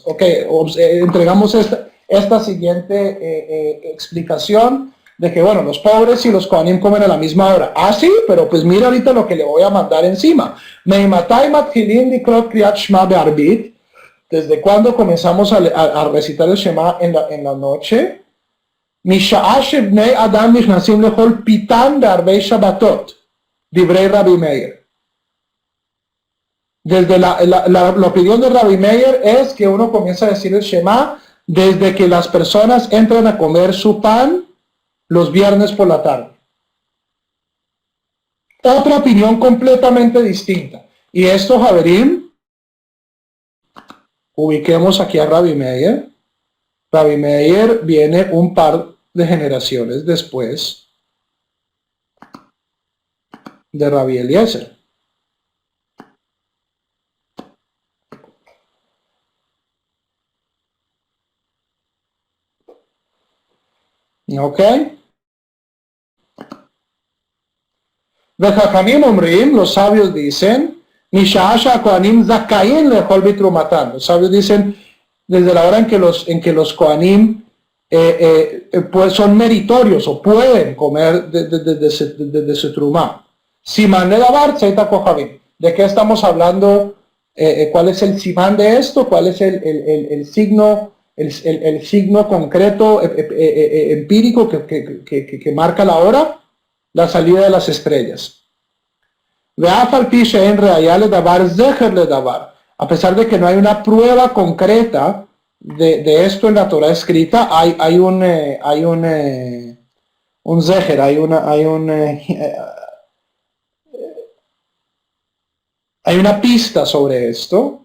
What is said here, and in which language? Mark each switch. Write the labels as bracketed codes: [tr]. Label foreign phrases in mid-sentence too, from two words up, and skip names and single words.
[es] Ok, entregamos esta siguiente explicación de que, bueno, los pobres y los Kohanim comen a la misma hora. Ah, sí, pero pues mira ahorita lo que le voy a mandar encima. ¿Desde cuándo comenzamos a recitar el Shema en la noche? [he] משעה שבני אדם נכנסים לאכול פיתן בערבי שבתות, דברי רבי מאיר. [es] Desde la opinión de Rabbi Meir es que uno comienza a decir el Shema desde que las personas entran a comer su pan los viernes por la tarde. Otra opinión completamente distinta. Y esto, Javerim, ubiquemos aquí a Rabbi Meir. Rabbi Meir viene un par de generaciones después de Rabbi Eliezer. ¿Ok? [he] וחכמים אומרים, [es] los sabios dicen, [he] משעה שהכהנים זכאין לאכול בתרומתן. [es] Los sabios dicen, desde la hora en que los Kohanim pues son meritorios o pueden comer desde su trumá. [he] סימן לדבר צאת הכוכבים. [es] ¿De qué estamos hablando? ¿Cuál es el simán de esto? ¿Cuál es el signo? El signo concreto empírico que marca la hora, la salida de las estrellas. A pesar de que no hay una prueba concreta de esto en la Torah escrita, hay un zeher, hay una pista sobre esto.